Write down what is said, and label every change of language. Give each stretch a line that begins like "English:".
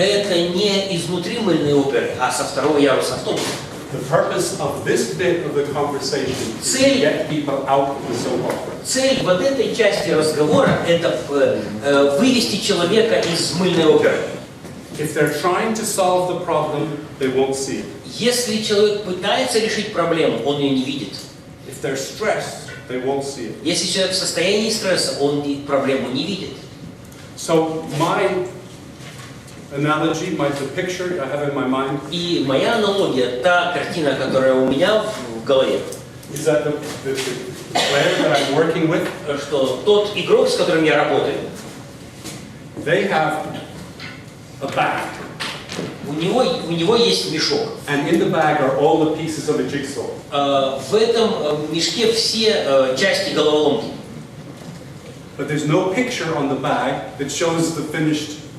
Russian: это не изнутри мыльной оперы, а со второго яруса автобуса.
English: The purpose of this bit of the conversation is to get people out of the soap opera.
Russian: Цель вот этой части разговора – это вывести человека из мыльной оперы.
English: If they're trying to solve the problem, they won't see it.
Russian: Если человек пытается решить проблему, он ее не видит.
English: If they're stressed, they won't see it.
Russian: Если человек в состоянии стресса, он проблему не видит.
English: So my analogy, the picture I have in my mind,
Russian: И моя аналогия, та картина, которая у меня в голове,
English: is that the player that I'm working with,
Russian: что тот игрок, с которым я работаю,
English: they have a bag,
Russian: у него есть мешок.
English: and in the bag are all the pieces of a jigsaw.
Russian: В этом мешке все части головоломки.
English: But there's no picture on the bag that shows the finished.